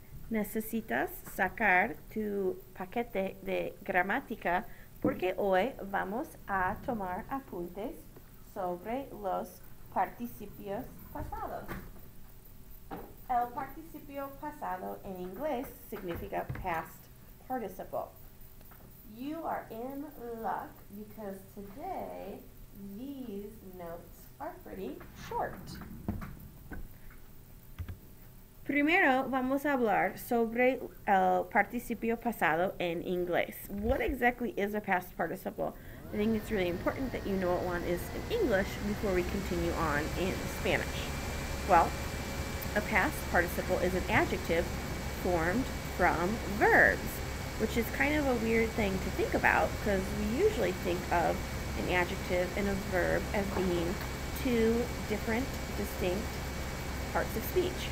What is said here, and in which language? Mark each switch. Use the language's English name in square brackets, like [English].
[Spanish] Necesitas sacar tu paquete de gramática porque hoy vamos a tomar apuntes sobre los participios pasados. El participio pasado en inglés significa past participle. [English] You are in luck because today these notes are pretty short. [Spanish] Primero vamos a hablar sobre el participio pasado en inglés. [English] What exactly is a past participle? I think it's really important that you know what one is in English before we continue on in Spanish. Well, a past participle is an adjective formed from verbs, which is kind of a weird thing to think about because we usually think of an adjective and a verb as being two different, distinct parts of speech.